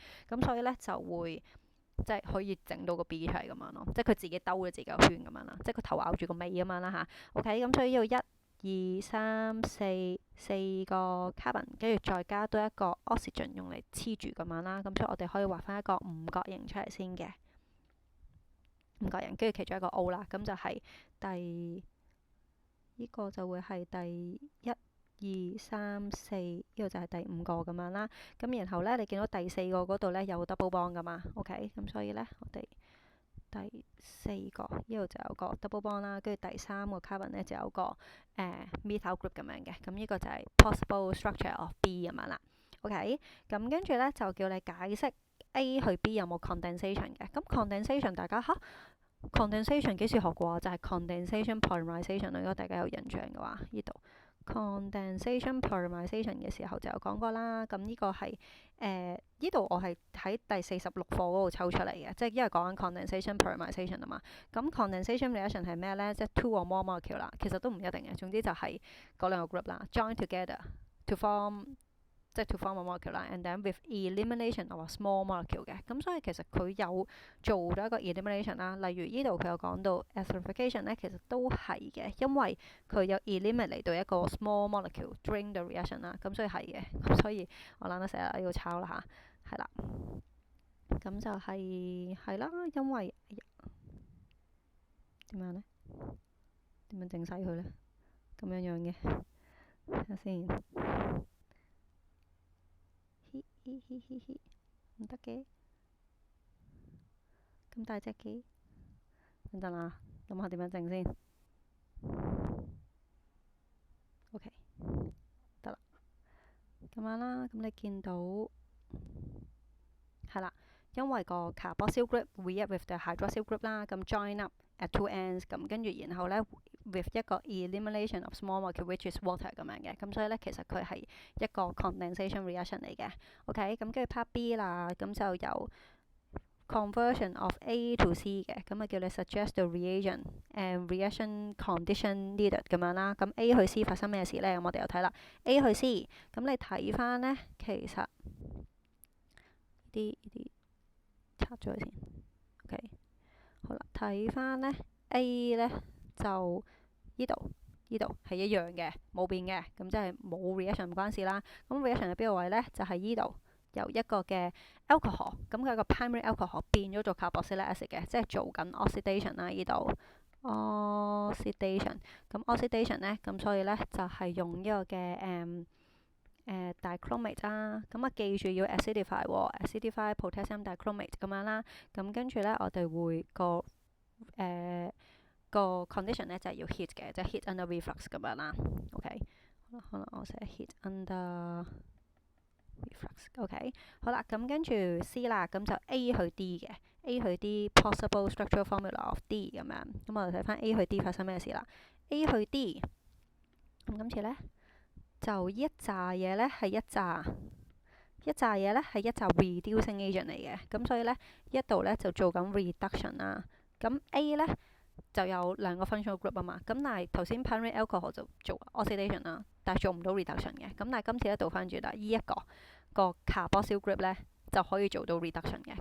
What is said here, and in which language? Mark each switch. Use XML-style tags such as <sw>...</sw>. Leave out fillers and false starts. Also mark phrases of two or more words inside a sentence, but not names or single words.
<yue>咁所以咧就會即係可以整到個 B 出嚟咁樣咯，即係佢自己兜咗自己個圈咁樣啦，即係佢頭咬住個尾咁樣啦吓。OK，咁所以呢度四個 carbon，跟住再加多一個 oxygen 用嚟黐住咁樣啦。咁所以我哋可以畫翻一個五角形出嚟先嘅，五角形跟住其中一個 O 啦，咁就係呢個就會係第一二三四，呢個就係第五個咁樣啦。咁然後咧，你見到第四個嗰度咧有</yue> <en>double bond</en> <yue>噶嘛？OK，咁所以咧我哋第四個呢度就有個</yue> <en>double bond</en> <yue>啦，跟住第三個 carbon 咧就有個</yue> <en>methyl group</en> <yue>咁樣嘅，咁呢個就係</yue> <en>possible structure of B</en> <yue>咁樣啦。OK，咁跟住咧就叫你解釋 A 去 B 有冇 condensation 嘅。咁 condensation 大家condensation 幾時學過啊？就係</yue> <en>condensation polymerization</en> <yue>啦，如果大家有印象嘅話，呢度</yue> <en>condensation polymerization</en> <yue>嘅時候就有講過啦。咁呢個係呢度我係喺第46課嗰度抽出嚟嘅，即係因為講緊</yue> <en>condensation polymerization</en> <yue>啊嘛。咁</yue> <en>condensation reaction</en> <yue>係咩咧？即係</yue> <en>two or more molecule</en> <yue>啦，其實都唔一定嘅。總之就係嗰兩個 group 啦 ，</yue> <en>join together to form。</en> <yue>即係</yue> <en>to form a molecule</en> <yue>啦，</yue> <en>and then with elimination of a small molecule</en> <yue>嘅，咁所以其實佢有做咗一個 elimination 啦。例如呢度佢有講到 esterification 咧，其實都係嘅，因為佢有 eliminate 到一個</yue> <en>small molecule during the reaction</en> <yue>啦，咁所以係嘅。咁所以我懶得成日喺度抄啦吓，係啦，咁就係啦，因為點樣咧？點樣整細佢咧？咁樣嘅，睇下先。唔得嘅，咁大隻嘅，等陣啊，諗下點樣整先。OK，得啦，咁樣啦，咁你見到係啦，因為個</yue> <en>carboxyl group react with the hydroxyl group</en> <yue>啦，咁</yue> <en>join up at two ends，</en> <yue>咁跟住然後咧 with 一個</yue> <en>elimination of small molecule which is water</en> <yue>咁樣嘅，咁所以咧其實佢係一個</yue> <en>condensation reaction</en> <yue>嚟嘅。OK，咁跟住</yue> <en>part B</en> <yue>啦，咁就有</yue> <en>conversion of A to C</en> <yue>嘅，咁啊叫你</yue> <en>suggest the reagent and reaction condition needed</en> <yue>咁樣啦。咁 A 去 C 發生咩事呢？咁我哋又睇啦，A 去 C，咁你睇翻呢，其實呢啲拆咗佢先。OK，好啦，睇翻呢 A 呢，就呢度係一樣嘅，冇變嘅，咁即係冇 reaction 唔關事啦。咁 reaction 喺邊個位呢？就係呢度。由一個嘅 alcohol，咁佢個</yue> <en>primary alcohol</en> <yue>變咗做</yue> <en>carboxylic acid</en> <yue>嘅，即係做緊 oxidation 啦。呢度 oxidation，咁 oxidation 咧，咁所以咧就係用呢個嘅dichromate 啦。咁啊記住要</yue> <en>acidify potassium dichromate</en> <yue>咁樣啦。咁跟住咧，我哋會個 condition 咧就係要 heat 嘅，即係</yue> <en>heat under reflux</en> <yue>咁樣啦。OK，可能我寫</yue> <en>heat under reflux，</en> <yue>OK，好啦，咁跟住 C 啦，咁就 A 去 D 嘅，A 去 D</yue> <en>possible structural formula of D</en> <yue>咁樣，咁我哋睇翻 A 去 D 發生咩事啦？A 去 D，咁今次咧就一紮嘢咧係一紮嘢咧係一紮</yue> <en>reducing agent</en> <yue>嚟嘅，咁所以咧一度咧就做緊 reduction 啦，咁 A 咧就有兩個</yue> <en>functional group</en> <yue>啊嘛，咁但係頭先</yue> <en>primary alcohol</en> <yue>就做 oxidation 啦，但係做唔到 reduction 嘅，咁但係今次咧倒翻轉啦，呢一個</yue> <en>carboxyl group</en> <yue>咧就可以做到 reduction 嘅。</yue>